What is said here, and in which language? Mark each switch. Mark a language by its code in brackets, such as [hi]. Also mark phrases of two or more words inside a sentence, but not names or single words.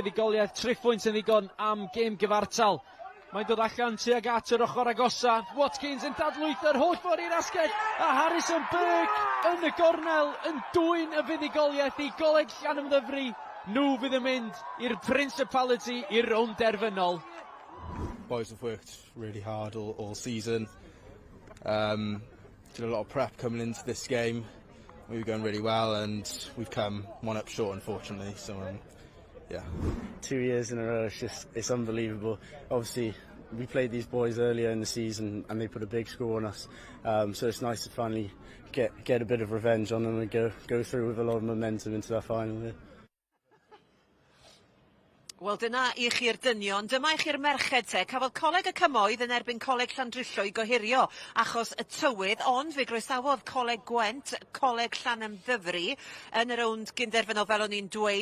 [cy] 3 pwynt yn ddigon am gêm gyfartal Mae'n dod allan tuag at yr ochr agosaf. Watkins yn dadlwyth yr holl ffordd i'r asgell. A Harrison Burke yn y gornel yn dwyn y fuddugoliaeth i Coleg Llanymddyfri. Nhw fydd yn mynd i'r Principality i'r rownd derfynol. [en] Boys have worked really hard all season. Did a lot of prep coming into this game. We were going really well and we've come one up short, unfortunately. So, yeah. 2 years in a row, it's unbelievable. Obviously, we played these boys earlier in the season and they put a big score on us. So it's nice to finally get a bit of revenge on them and go through with a lot of momentum into that final here. [cy] Wel, dyna i chi'r dynion. Dyma i chi'r merched te. Cafodd Coleg Y Cymoedd yn erbyn Coleg Llandrillo i gohirio achos y tywydd, ond fe groesawodd Coleg Gwent, Coleg Llanymddyfri yn y rownd gynderfynol fel o'n i'n dweud.